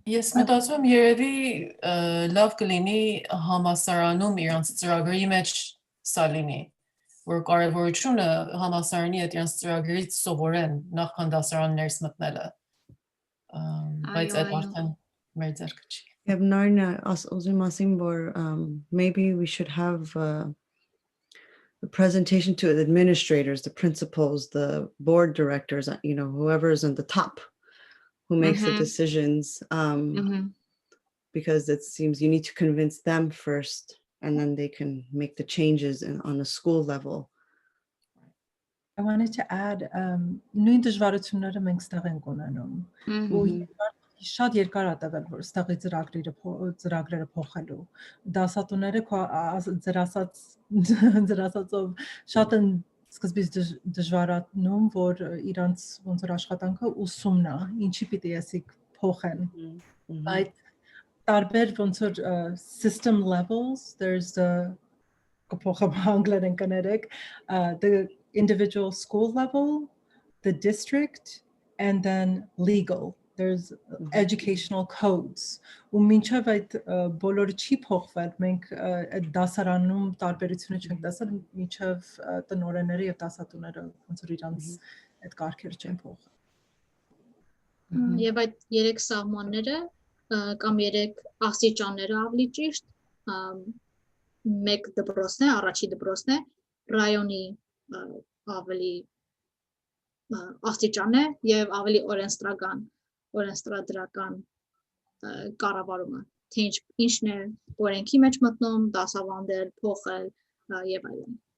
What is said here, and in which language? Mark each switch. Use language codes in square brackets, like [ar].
[hy] Ես մտածում եմ երևի լավ կլինի համասարանում իրենց ծրագրի մեջ սա լինի, որ կարևորությունը համասարանի այդ իրենց ծրագրից սովորեն նախքան դասարաններս մտնելը։ Բայց այդ արդեն մեր ձեռքը չի։ Եվ նորն ուզում ասեմ, որ [en] maybe we should have the presentation to the administrators, the principals, the board directors, whoever is in the top who makes the decisions, because it seems you need to convince them first, and then they can make the changes on a school level. I wanted to add, [hy] նույն դժվարությունները մենք ստեղ ենք ունենում։ Ու շատ երկար է տվել, որ ստեղի ծրագրերը փոխելու։ Դասատուները ձեր ասածով շատ են սկզբից դժվարանում, որ իրանց ոնց որ աշխատանքը ուսումն է, ինչի պիտի ասիկ փոխեն։ Այդ տարբեր ոնց որ [en] system levels, there's the individual school level, the district, and then legal. There's educational codes. [hy] U մինչև այդ բոլորը չի փոխվել, մենք այդ դասարանում տարբերությունը չենք տեսել, մինչև տնօրենները եւ դասատուները ոնց որ իրանց այդ կարգերը չեն փոխել։ Եվ այդ երեք սահմանները կամ երեք աստիճանները ավելի ճիշտ, մեկ դպրոցն է, առաջի դպրոցն է, ռայոնի ավելի աստիճան է եւ ավելի օրենսդրական կառավարումը, թե ինչն է օրենքի մեջ մտնում, դասավանդել, փոխել եւ այլն։